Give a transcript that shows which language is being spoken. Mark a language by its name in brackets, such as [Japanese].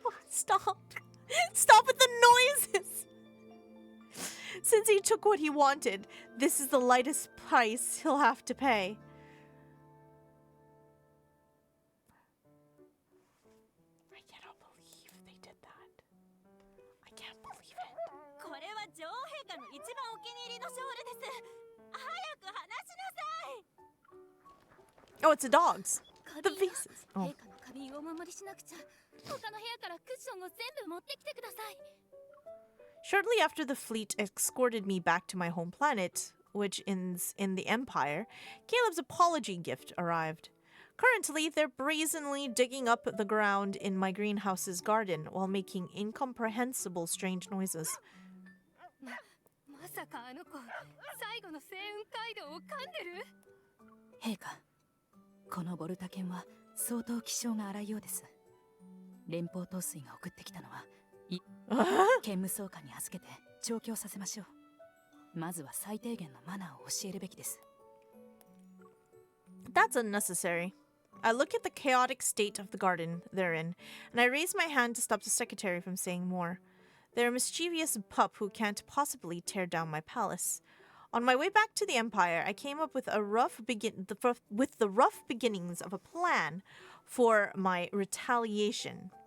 [English] Stop. Stop with the noises. Since he took what he wanted, this is the lightest price he'll have to pay. I cannot believe they did that. I can't believe it. [Japanese] これは女王陛下の一番お気に入りのショールです。早く話しなさい。 [English] Oh, it's the dogs. The faces. Oh. [Japanese] 陛下の花瓶をお守りしなくちゃ。他の部屋からクッションを全部持ってきてください。 [English] Shortly after the fleet escorted me back to my home planet, which ends in the Empire, Caleb's apology gift arrived. Currently, they're brazenly digging up the ground in my greenhouse's garden while making incomprehensible strange noises. [Japanese] まさかあの子最後の星雲街道を噛んでる？陛下、このボルタ犬は相当気性が荒いようです。連邦統帥が送ってきたのは兼務総監に預けて調教させましょう。まずは最低限のマナーを教えるべきです。 [English] That's unnecessary. I look at the chaotic state of the garden they're in, and I raise my hand to stop the secretary from saying more. They're a mischievous pup who can't possibly tear down my palace. On my way back to the Empire, I came up with the rough beginnings of a plan for my retaliation.